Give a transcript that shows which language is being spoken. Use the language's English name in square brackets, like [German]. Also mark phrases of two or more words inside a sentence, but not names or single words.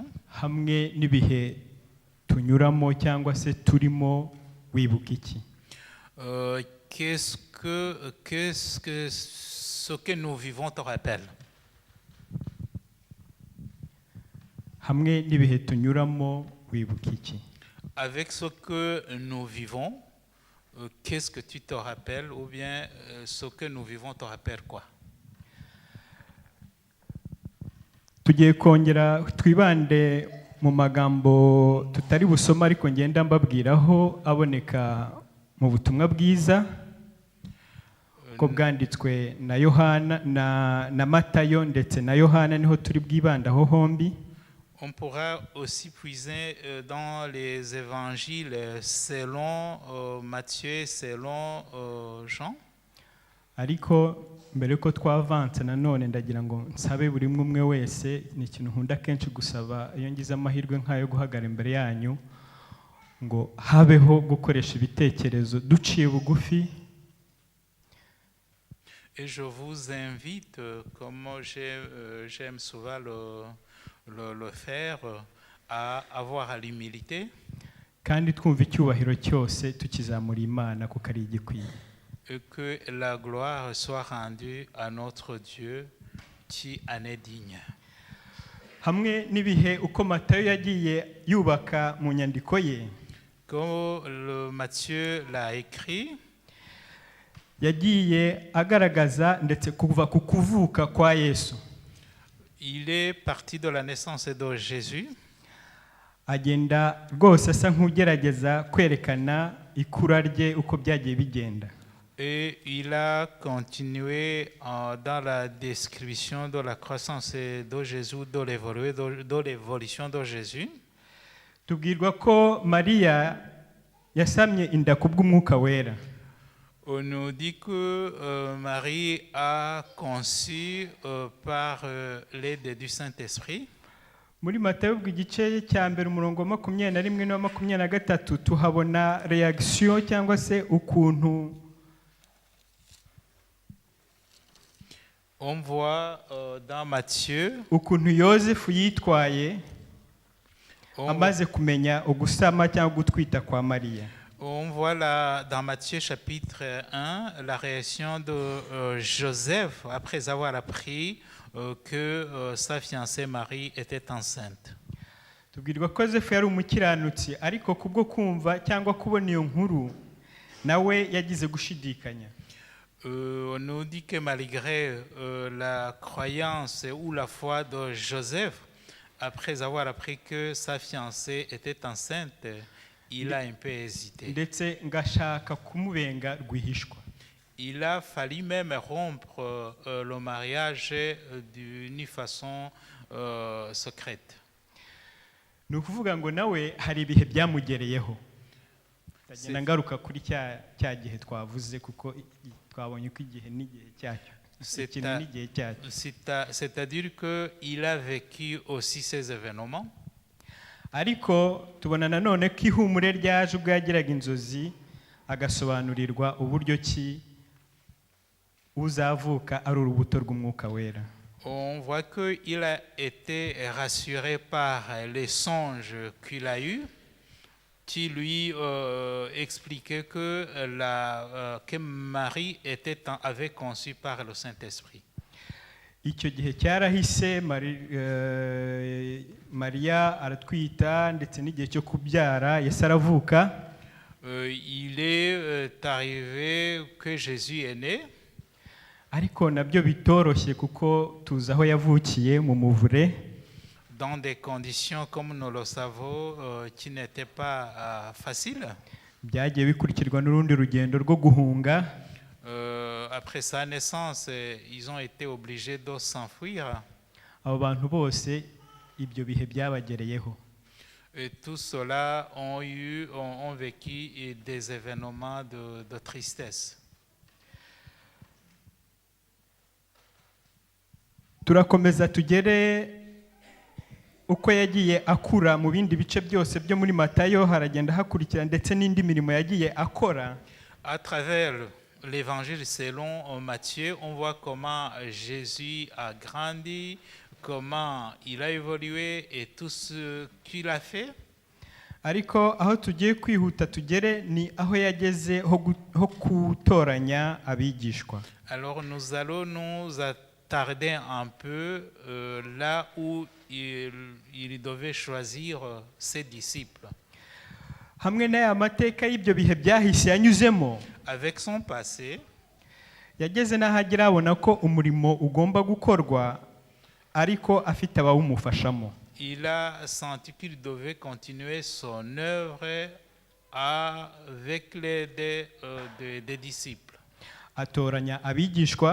[Kinyarwanda] hamwe n'ibihe tunyuramo cyangwa se turimo, wibuka iki? [French] Qu'est-ce que ce que nous vivons te rappelle? [Kinyarwanda] Hamwe n'ibihe tunyuramo, wibuka iki? [French] Avec ce que nous vivons, qu'est-ce que tu te rappelles, ou bien ce que nous vivons te rappelle quoi? [Kinyarwanda] Tugiye kongera twibande mu magambo tutari busoma ariko ngenda mbabwiraho aboneka mu butumwa bwiza ko bwanditswe na Yohana na Matayo ndetse na Yohana, niho turi bwibandaho hombi. [French] On pourra aussi puiser dans les évangiles selon Matthieu, selon Jean. [Kinyarwanda] Ariko mbere ko twavanze nanone ndagira ngo nsabe buri umwe wese, ni ikintu nkunda kenshi gusaba iyo ngize amahirwe nk'ayo guhagara imbere yanyu, ngo habeho gukoresha ibitekerezo duciye bugufi. [French] Et je vous invite, comme j'aime souvent le faire, à avoir l'humilité. [Kinyarwanda] Kandi twumva icyubahiro cyose tukizamura Imana kuko ari igikwiye. [French] Et que la gloire soit rendue à notre Dieu qui en est digne. [Kinyarwanda] Hamwe n'ibihe uko Matayo yagiye yubaka mu nyandiko ye, [French] Comme Matthieu l'a écrit, [Kinyarwanda] yagiye agaragaza ndetse kuva ku kuvuka kwa Yesu, [French] il est parti de la naissance de Jésus. [Kinyarwanda] agenda rwose asa nk'ugerageza kwerekana ikura rye uko byagiye bigenda. [French] Et il a continué dans la description de la croissance de Jésus, de l'évolution de Jésus. [Kinyarwanda] Tubwirwa ko Mariya yasamye inda kubw'umwuka wera. [French] On nous dit que Marie a conçu par l'aide du Saint-Esprit. [Kinyarwanda] Muri Matayo bw'igice cya mbere umurongo wa 21 na 23 tuhabona reaction cyangwa se ukuntu [French] On voit dans Matthieu, [Kinyarwanda] ukuntu Yosefu yitwaye amaze kumenya ugusama cyangwa gutwita kwa Mariya. [French] on voit dans Matthieu chapitre 1 la réaction de Joseph après avoir appris que sa fiancée Marie était enceinte. [Kinyarwanda] Tubwirwa ko Yosefu yari umukiranutsi, ariko kubwo kumva cyangwa kubona iyo nkuru nawe yagize gushidikanya. [French] On nous dit que malgré la croyance ou la foi de Joseph, après avoir appris que sa fiancée était enceinte, il a un peu hésité. [Kinyarwanda] Ndetse ngashaka kumubenga rwihishwa. [French] Il a fallu même rompre le mariage d'une façon secrète. [Kinyarwanda] Ni ukuvuga ngo nawe hari ibihe byamugereyeho. Ndagenda ngaruka kuri cya gihe twavuze kuko twabonye ko igihe n'igihe cyacyo. [French] C'est-à-dire qu'il a vécu aussi ces événements. [Kinyarwanda] Ariko tubona nanone ko ihumure ryaje ubwo yagiraga inzozi agasobanurirwa uburyo ki uzavuka ari urubuto rw'umwuka wera. [French] On voit qu'il a été rassuré par les songes qu'il a eus, qui lui expliquait que Marie avait conçu par le Saint-Esprit. [Kinyarwanda] icyo gihe cyarahise Mariya aratwita ndetse n'igihe cyo kubyara Yesu aravuka. [French] Il est arrivé que Jésus est né. [Kinyarwanda] Ariko nabyo bitoroshye kuko tuzi aho yavukiye mu muvure. [French] Dans des conditions, comme nous le savons, qui n'étaient pas faciles. [Kinyarwanda] Byagiye bikurikirwa n'urundi rugendo rwo guhunga. [French] Après sa naissance, ils ont été obligés de s'enfuir. [Kinyarwanda] Abo bantu bose ibyo bihe byabagereyeho. [French] Et tous ceux-là ont vécu des événements de tristesse. [Kinyarwanda] Turakomeza tugere uko yagiye akura mu bindi bice byose byo muri Matayo, haragenda hakurikira ndetse n'indi mirimo yagiye akora. [French] À travers l'évangile selon Matthieu, on voit comment Jésus a grandi, comment il a évolué et tout ce qu'il a fait. [Kinyarwanda] Ariko aho tugiye kwihuta tugere ni aho yageze ho gutoranya abigishwa. [French] Alors nous allons nous attarder un peu là où il devait choisir ses disciples. [Kinyarwanda] Hamwe n'aya mateka y'ibyo bihe byahise yanyuzemo, [French] Avec son passé, [Kinyarwanda] yageze n'ahagira abona ko umurimo ugomba gukorwa ariko afite abawumufashamo. [French] il a senti qu'il devait continuer son œuvre avec l'aide des disciples. [Kinyarwanda] Atoranya abigishwa,